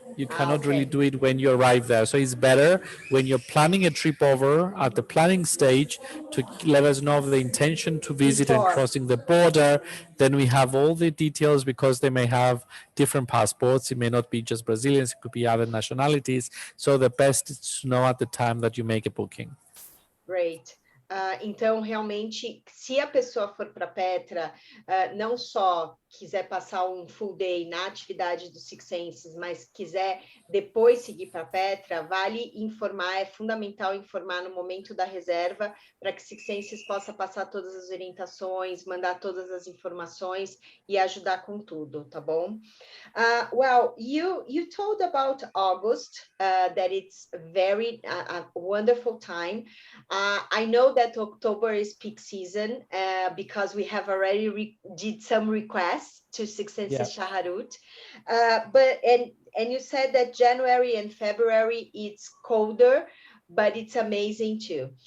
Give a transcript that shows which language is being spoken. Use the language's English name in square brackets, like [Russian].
[English] You cannot really do it when you arrive there. So it's better when you're planning a trip over at the planning stage to let us know of the intention to visit and crossing the border. Then we have all the details because they may have different passports. It may not be just Brazilians, it could be other nationalities. So the best is to know at the time that you make a booking. Great. [Portuguese] Então, realmente, se a pessoa for para Petra, não só quiser passar um full day na atividade do Six Senses, mas quiser depois seguir para Petra, vale informar, é fundamental informar no momento da reserva, para que Six Senses possa passar todas as orientações, mandar todas as informações e ajudar com tudo, tá bom? [English] Well, you told about August, that it's very a wonderful time. I know that October is peak season because we have already did some requests to Six Senses Shaharut, and you said that January and February it's colder, but it's amazing too.